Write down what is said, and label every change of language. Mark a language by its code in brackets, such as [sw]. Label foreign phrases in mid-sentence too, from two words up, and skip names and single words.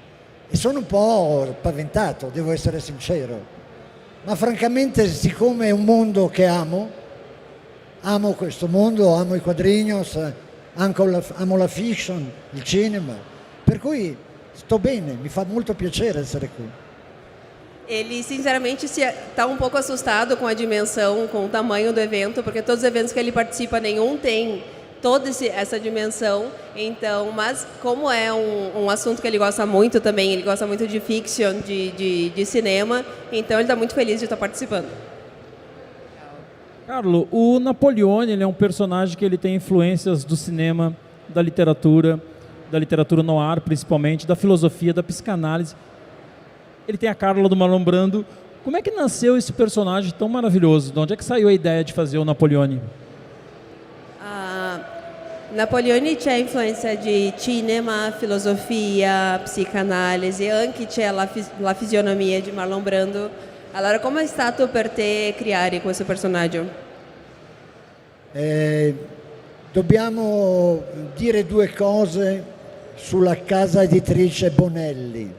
[it] E sono un po' spaventato, devo essere sincero. ma francamente siccome è un mondo che amo questo mondo, amo i quadrinos, amo la fiction, il cinema, per cui sto bene, mi fa molto piacere essere qui. [pt] Ele, sinceramente, está um pouco assustado com a dimensão, com o tamanho do evento, porque todos os eventos que ele participa, nenhum tem toda essa dimensão. Então, mas como é um assunto que ele gosta muito também, ele gosta muito de fiction, de cinema, então ele está muito feliz de estar participando. Carlo, o Napoleone ele é um personagem que ele tem influências do cinema, da literatura noir principalmente, da filosofia, da psicanálise. Ele tem a Carla do Marlon Brando. Como é que nasceu esse personagem tão maravilhoso? De onde é que saiu a ideia de fazer o Napoleone? [it] Napoleone c'è influenza di cinema, filosofia, psicanalisi, anche c'è la fisionomia di Marlon Brando. Allora, come è stato per te creare questo personaggio? Dobbiamo dire due cose sulla casa editrice Bonelli.